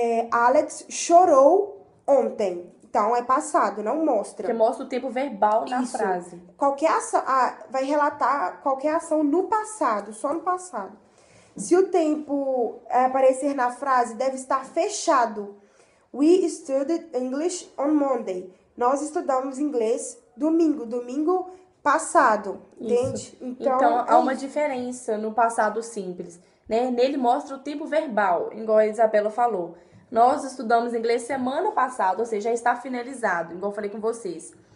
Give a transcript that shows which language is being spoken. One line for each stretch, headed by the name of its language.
Portuguese: Alex chorou ontem. Então, é passado, não mostra. Porque mostra o tempo verbal na Isso. frase. Qualquer ação, vai relatar qualquer ação no passado, só no passado. Se o tempo aparecer na frase, deve estar fechado.
English: We studied English on Monday.
Portuguese: Nós estudamos inglês domingo passado, entende? Então há uma diferença no passado simples, né? Nele mostra o tempo verbal, igual a Isabela falou. Nós estudamos inglês semana passada, ou seja, já está finalizado, igual eu falei com vocês.